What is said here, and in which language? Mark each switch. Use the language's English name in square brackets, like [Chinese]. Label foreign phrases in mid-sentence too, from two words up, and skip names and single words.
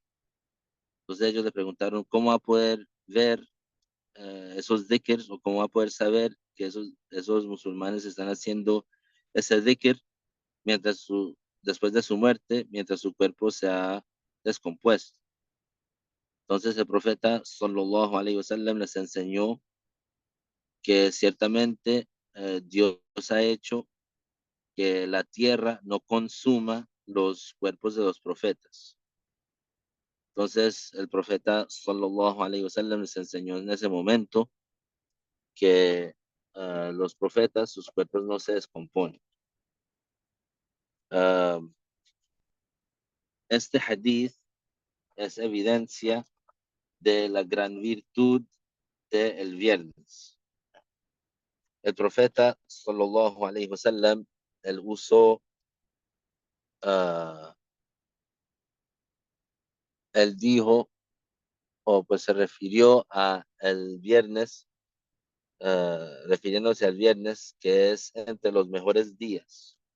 [Spanish] Entonces ellos le preguntaron, ¿cómo va a poder ver esos dhikrs, o cómo va a poder saber que esos musulmanes están haciendo ese dhikr después de su muerte, mientras su cuerpo se ha descompuesto? Entonces el profeta [Arabic] صلى الله عليه وسلم [Spanish] les enseñó que ciertamente Dios ha hecho que la tierra no consuma los cuerpos de los profetas. Entonces el profeta [Arabic] صلى الله عليه وسلم [Spanish] les enseñó en ese momento que los profetas, sus cuerpos no se descomponen. Uh, este hadith es evidencia de la gran virtud del viernes. El profeta [Arabic] صلى الله عليه وسلم, [Spanish] él usó, uh, él dijo, o pues se refirió a el viernes, refiriéndose al viernes, que es entre los mejores días.